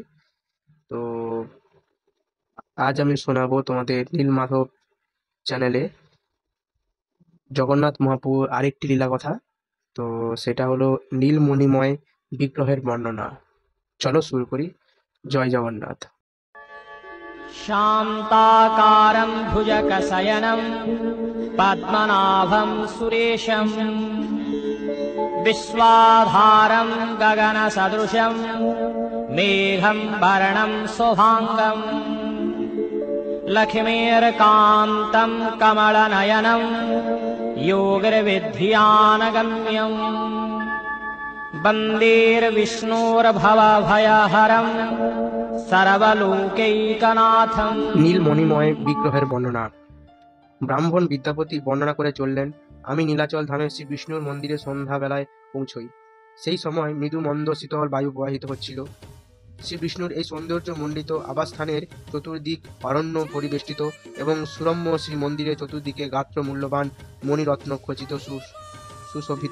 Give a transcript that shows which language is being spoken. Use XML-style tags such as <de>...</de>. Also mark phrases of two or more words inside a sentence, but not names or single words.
<bn>তো আজ আমি শোনাবো তোমাদের নীলমাধব চ্যানেলে জগন্নাথ মহাপ্রভুর আরেকটি লীলা কথা। তো সেটা হলো নীলমণিময় বিগ্রহের বর্ণনা। চলো শুরু করি। জয় জগন্নাথ।</bn> <sa>शान्ताकारं भुजगशयनं पद्मनाभं सुरेशं विश्वाधारं गगनसदृशं मेघं वर्णं शुभाङ्गं लक्ष्मीर्कान्तं कमलनयनं योगिर्विद्यानगम्यम् वन्देर्विष्णोर्भवभयहरं सर्वलोकैकनाथम्।</sa> <bn>নীলমণিময় বিগ্রহের বর্ণনা। ব্রাহ্মণ বিদ্যাপতি বর্ণনা করে চললেন, আমি নীলাচল ধামে শ্রী বিষ্ণুর মন্দিরে সন্ধ্যাবেলায় পৌঁছই। সেই সময় মৃদু মন্দ শীতল বায়ু প্রবাহিত হচ্ছিল। শ্রী বিষ্ণুর এই সৌন্দর্য মণ্ডিত আবাসস্থানের চতুর্দিক অরণ্য পরিবেষ্টিত এবং সুরম্য শ্রী মন্দিরের চতুর্দিকে গাত্র মূল্যবান মণিরত্ন খচিত সুশোভিত।</bn>